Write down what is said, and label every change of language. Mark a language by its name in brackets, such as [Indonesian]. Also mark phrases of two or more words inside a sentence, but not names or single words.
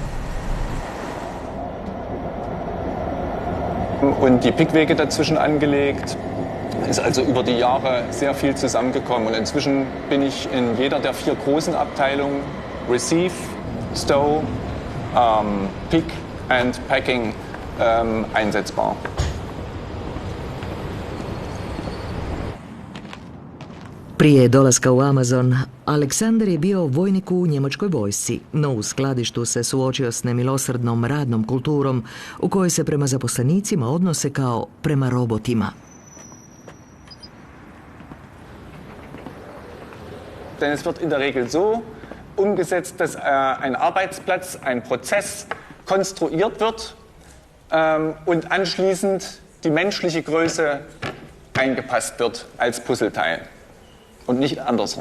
[German] Und die Pickwege dazwischen angelegt. Ist also über die Jahre sehr viel zusammengekommen und inzwischen bin ich in jeder der 4 großen Abteilungen Receive, Stow, Pick and Packing einsetzbar. [Croatian] Prije dolaska u Amazon, Aleksandar je bio vojnik u njemačkoj vojsci, no u skladištu se suočio s nemilosrdnom radnom kulturom u kojoj se prema zaposlenicima odnose kao prema robotima. [German] Denn es wird in der Regel so umgesetzt, dass ein Arbeitsplatz, ein Prozess konstruiert wird und anschließend die menschliche Größe eingepasst wird als Puzzleteil und nicht andersrum.